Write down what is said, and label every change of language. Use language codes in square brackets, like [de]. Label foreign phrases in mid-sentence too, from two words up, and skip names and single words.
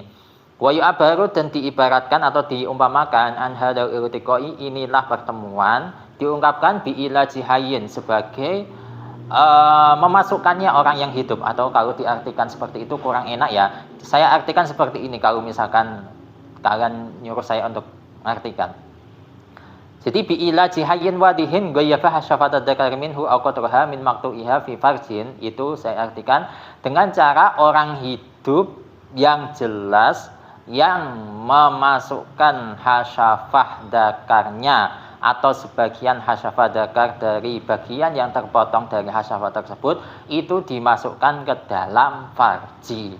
[ar] ويعبر, [id] dan diibaratkan atau diumpamakan [ar] عن هذا الالتقاء, [id] inilah pertemuan, diungkapkan [ar] بإيلاج حي [id] sebagai memasukkannya orang yang hidup, atau kalau diartikan seperti itu kurang enak ya. Saya artikan seperti ini kalau misalkan kalian nyuruh saya untuk artikan. [ar] Jadi بإيلاج حي واضح غيب حشفة الذكر منه أو قدرها من مقطوعها في فرج, [id] itu saya artikan dengan cara orang hidup yang jelas yang memasukkan hasyafah dakarnya atau sebagian hasyafah dakar dari bagian yang terpotong dari hasyafah tersebut itu dimasukkan ke dalam farji.